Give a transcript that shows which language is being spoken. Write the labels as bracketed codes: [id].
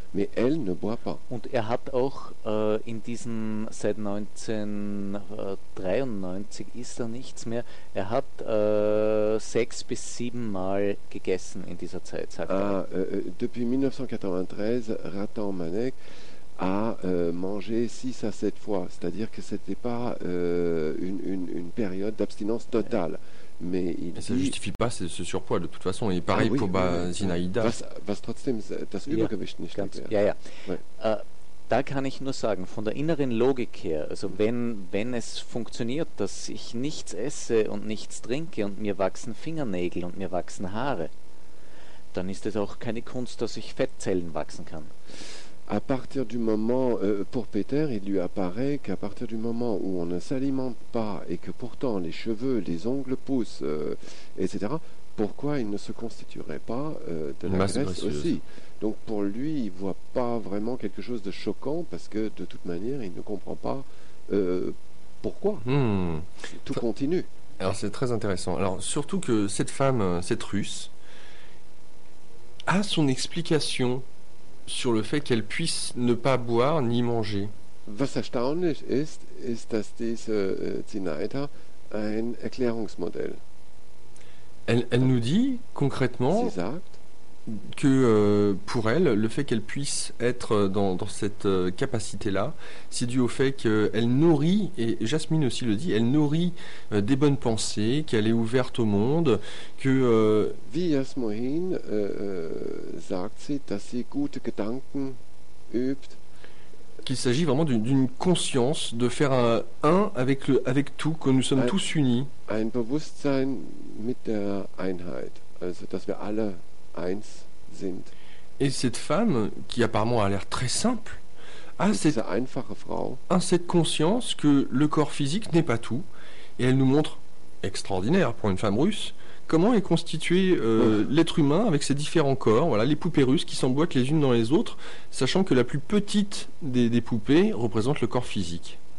[fr] Mais elle ne boit pas. [de] Und er hat auch in diesen, seit 1993 isst er nichts mehr, er hat 6 bis 7 Mal gegessen in dieser Zeit, sagt er. [fr] Depuis 1993, Ratan Manek... a manger 6 à 7 fois, c'est-à-dire que c'était pas une période d'abstinence totale. Mais il ça ne justifie pas ce surpoids de toute façon, et pareil pour Zinaïda. [de] Was trotzdem das Übergewicht nicht ganz, ja. Da kann ich nur sagen, von der inneren Logik her, also wenn es funktioniert, dass ich nichts esse und nichts trinke und mir wachsen Fingernägel und mir wachsen Haare, dann ist es auch keine Kunst, dass ich Fettzellen wachsen kann. [fr] À partir du moment, pour Peter, il lui apparaît qu'à partir du moment où on ne s'alimente pas et que pourtant les cheveux, les ongles poussent, etc., pourquoi il ne se constituerait pas de la graisse aussi ? Donc pour lui, il ne voit pas vraiment quelque chose de choquant parce que de toute manière, il ne comprend pas pourquoi. Tout continue. Alors c'est très intéressant. Alors surtout que cette femme, cette Russe, a son explication sur le fait qu'elle puisse ne pas boire ni manger. [de] Was erstaunlich ist, ist, dass diese Zinaida ein Erklärungsmodell. [fr] Elle nous dit concrètement que pour elle, le fait qu'elle puisse être dans cette capacité-là, c'est dû au fait qu'elle nourrit, et Jasmine aussi le dit, elle nourrit des bonnes pensées, qu'elle est ouverte au monde, que... [de] Wie Jasmine sagt sie, dass sie gute Gedanken übt. [fr] Qu'il s'agit vraiment d'une conscience, de faire un avec le avec tout, que nous sommes tous unis. [de] Ein Bewusstsein mit der Einheit, also dass wir alle eins sind. [fr] Et cette femme, qui apparemment a l'air très simple, a cette [de] einfache Frau, [fr] cette conscience que le corps physique n'est pas tout, et elle nous montre, extraordinaire pour une femme russe, comment est constitué l'être humain avec ses différents corps, voilà, les poupées russes qui s'emboîtent les unes dans les autres, sachant que la plus petite des poupées représente le corps physique.